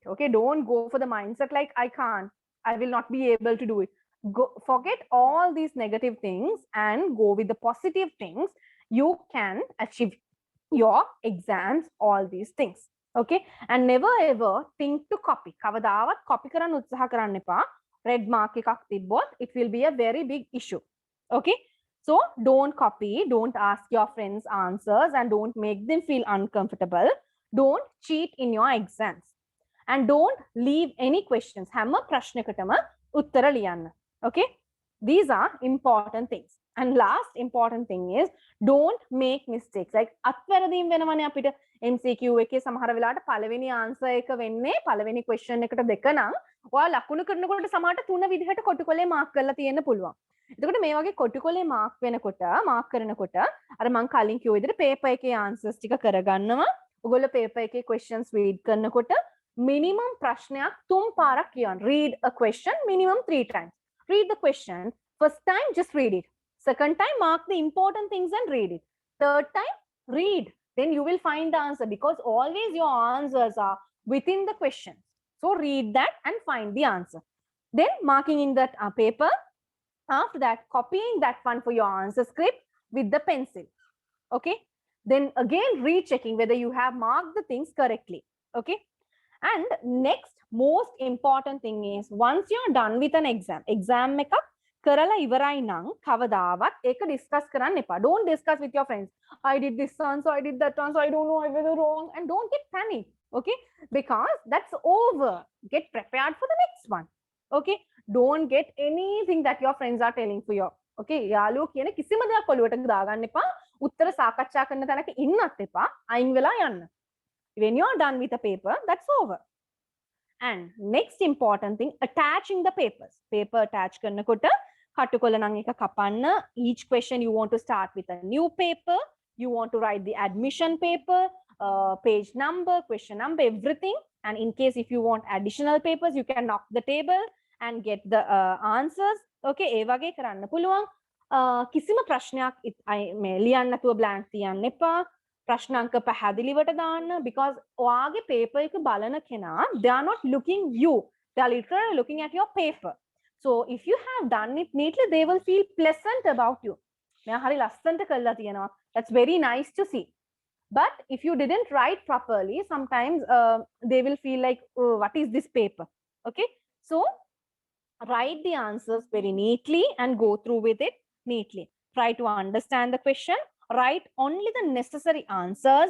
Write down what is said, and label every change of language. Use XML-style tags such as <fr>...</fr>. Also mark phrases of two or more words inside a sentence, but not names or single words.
<en>Okay, don't go for the mindset like I can't, I will not be able to do it. Forget all these negative things and go with the positive things. You can achieve your exams, all these things. Okay, and never ever think to copy.</en> <si>කවදාවත් copy කරන්න උත්සාහ කරන්න එපා.</si> <en>Red mark</en> <si>එකක් තිබ්බොත්</si> <en>it will be a very big issue. Okay, so don't copy, don't ask your friends answers, and don't make them feel uncomfortable. Don't cheat in your exams, and don't leave any questions.</en> <si>හැම ප්‍රශ්නයකටම උත්තර ලියන්න.</si> <en>Okay, these are important things. And last important thing is, don't make mistakes.</en> <si>Like අත්වැරදීම් වෙනවනේ අපිට MCQ එකේ සමහර වෙලාවට පළවෙනි answer එක වෙන්නේ පළවෙනි question එකට 2 නම් ඔයා ලකුණු කරනකොට සමහරට 3 විදිහට කොටුකොලේ mark කරලා තියෙන්න පුළුවන්. එතකොට මේ වගේ කොටුකොලේ mark වෙනකොට mark කරනකොට අර මම කලින් කිව්ව විදිහට paper එකේ answers ටික කරගන්නවා. ඔයගොල්ලෝ paper එකේ</si> <en>questions read</en> <si>කරනකොට minimum ප්‍රශ්නයක් 3 පාරක් කියන්න.</si> <en>Read a question minimum 3 times. Read the question. First time, just read it. Second time, mark the important things and read it. Third time, read. Then you will find the answer, because always your answers are within the question. So read that and find the answer. Then marking in that paper. After that, copying that one for your answer script with the pencil. Okay. Then again, rechecking whether you have marked the things correctly. Okay. And next most important thing is, once you're done with an exam</en> <si>එකක් කරලා ඉවරයි නම් කවදාවත් ඒක discuss කරන්න එපා.</si> <en>Don't discuss with your friends. I did this answer, I did that answer, I don't know, I was wrong. And don't get panic. Okay, because that's over. Get prepared for the next one. Okay, don't get anything that your friends are telling for you.</en> <si>Okay, යාළුවෝ කියන කිසිම දෙයක් ඔලුවට දාගන්න එපා. උත්තර සාකච්ඡා කරන තැනක ඉන්නත් එපා. අයින් වෙලා යන්න.</si> <en>When you're done with the paper, that's over. And next important thing, attaching the papers. Paper attach</en> <si>කරනකොට කටුකොල නම් එක කපන්න.</si> <en>Each question you want to start with a new paper. You want to write the admission paper, page number, question number, everything. And in case if you want additional papers, you can knock the table and get the answers.</en> <si>Okay, ඒ වගේ කරන්න පුළුවන්. කිසිම ප්‍රශ්නයක් මේ ලියන්න නැතුව blank තියන්න එපා. ප්‍රශ්නාංක පැහැදිලිවට දාන්න, because ඔයාගේ paper එක බලන කෙනා,</si> <en>they are not looking you, they are literally looking at your paper. So if you have done it neatly, they will feel pleasant about you.</en> <si>මෙයා හරි ලස්සනට කරලා තියෙනවා.</si> <en>That's very nice to see. But if you didn't write properly, sometimes they will feel like, oh, what is this paper? Okay, so write the answers very neatly and go through with it neatly. Try to understand the question. write only the necessary answers.</en>